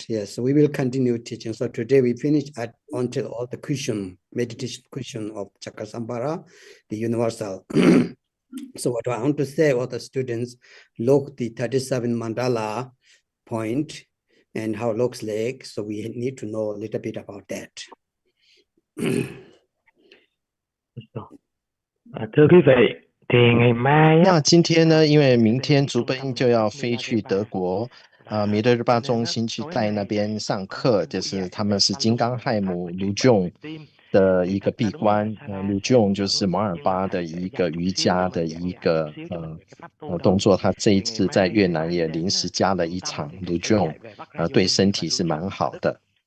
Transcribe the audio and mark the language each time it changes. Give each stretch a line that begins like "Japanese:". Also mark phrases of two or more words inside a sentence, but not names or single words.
English: Yes, so we will continue teaching. So today we finish until all the meditation cushion of Chakra the universal. So what I want to say, all the students look the 37 mandala point and how it looks like. So we need to know a little bit about that.
Vietnamese: Thưa quý vị, thì ngày mai
Chinese: 那今天呢，因为明天竹奔就要飞去德国弥勒日巴中心去带那边上课，就是他们是金刚亥母卢仲的一个闭关，卢仲就是摩尔巴的一个瑜伽的一个动作，他这一次在越南也临时加了一场卢仲，对身体是蛮好的。